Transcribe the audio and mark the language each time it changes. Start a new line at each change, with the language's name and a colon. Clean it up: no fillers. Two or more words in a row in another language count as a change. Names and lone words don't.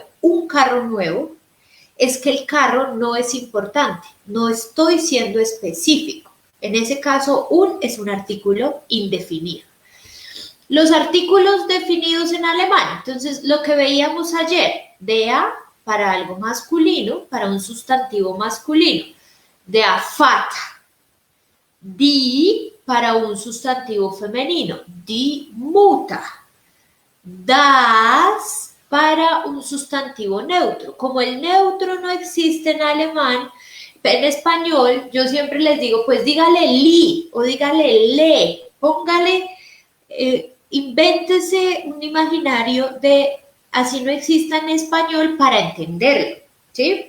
Spanish: Un carro nuevo es que el carro no es importante, no estoy siendo específico. En ese caso, un es un artículo indefinido. Los artículos definidos en alemán, entonces lo que veíamos ayer, der para algo masculino, para un sustantivo masculino,
German: der Vater,
Spanish: die para un sustantivo femenino,
German: die Mutter,
Spanish: das para un sustantivo neutro. Como el neutro no existe en alemán, en español yo siempre les digo, pues dígale li o dígale le, póngale invéntese un imaginario de así no exista en español para entenderlo, ¿sí?